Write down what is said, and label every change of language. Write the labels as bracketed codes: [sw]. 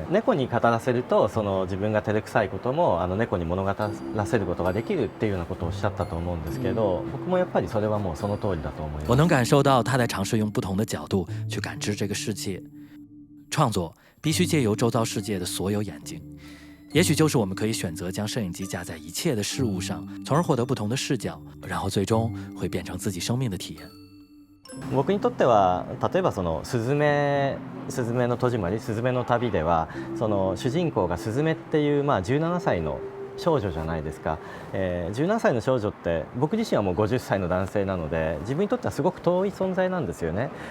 [ja] 猫に語らせると自分が照れくさいことも猫に物語らせることができるっていうようなことをおっしゃったと思うんですけど、僕もやっぱりそれはもうその通りだと思います。 [zh] 我能感受到他在尝试用不同的角度去感知这个世界。创作必须借由周遭世界的所有眼睛，也许就是我们可以选择将摄影机架在一切的事物上，从而获得不同的视角，然后最终会变成自己生命的体验。 [ja] 僕にとっては例えばすずめの戸締まり、すずめの旅では主人公がすずめっていう17歳の少女じゃないですか。 17歳の少女って僕自身はもう50歳の男性なので自分にとってはすごく遠い存在なんですよね。